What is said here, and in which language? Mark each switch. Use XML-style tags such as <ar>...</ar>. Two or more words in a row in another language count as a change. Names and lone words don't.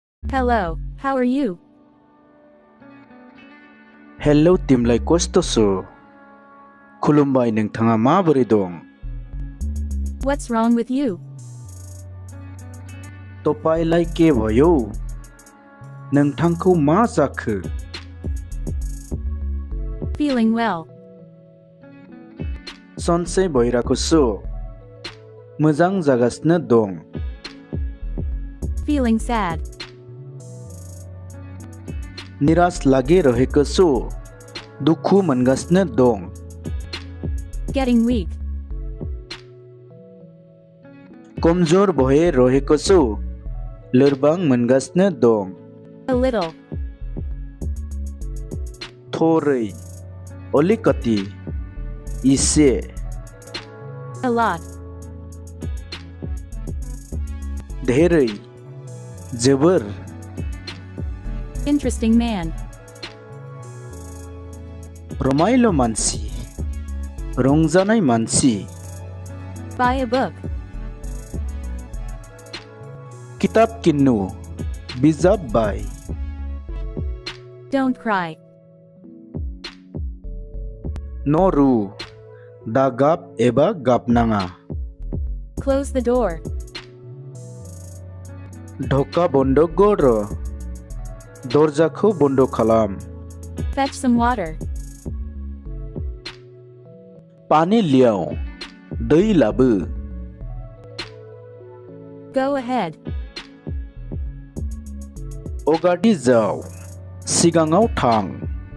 <en>Hello, how are you?</en> <ne>Hello तिमीलाई कस्तोसो.</ne> <brx>Khulumbai nोंथाङा माबोरै दं?</brx> <en>What's wrong with you?</en> <ne>तपाईलाई के भयो?</ne> <brx>नोंथांखौ मा जाखो?</brx> <en>Feeling well.</en> <ne>सन्चै भइराखोछु.</ne> <brx>मोजां जागासिनो दं.</brx> <en>Feeling sad.</en> <ne>निराश लागिरहेको छु.</ne> <brx>दुखु मोनगासिनो दं.</brx> <en>Getting weak.</en> <ne>कमजोर भइरहेको छु.</ne> <brx>लोरबां मोनगासिनो दं.</brx> <en>A little.</en> <ne>थोरै. अलिकति.</ne> <brx>इसे.</brx> <en>A lot.</en> <ne>धेरै.</ne> <brx>जोबोर.</brx> <en>Interesting man.</en> <ne>रमाइलो मानसि.</ne> <brx>रंजानाय मानसि.</brx> <en>Buy a book.</en> <ne>किताब किन्नु.</ne> <brx>बिजाब बाय.</brx> <en>Don't cry.</en> <brx>नरु. दागाब एबा गाबनाङा.</brx> <en>Close the door.</en> <ne>ढोका बन्द गर.</ne> <brx>दरजाखौ बन्द खालाम.</brx> <en>Fetch some water.</en> <ne>पानी ल्याऊ.</ne> <brx>दै लाबो.</brx> <en>Go ahead.</en> <ne>अगाडि जाऊ.</ne> <brx>सिगाङाव थां.</brx>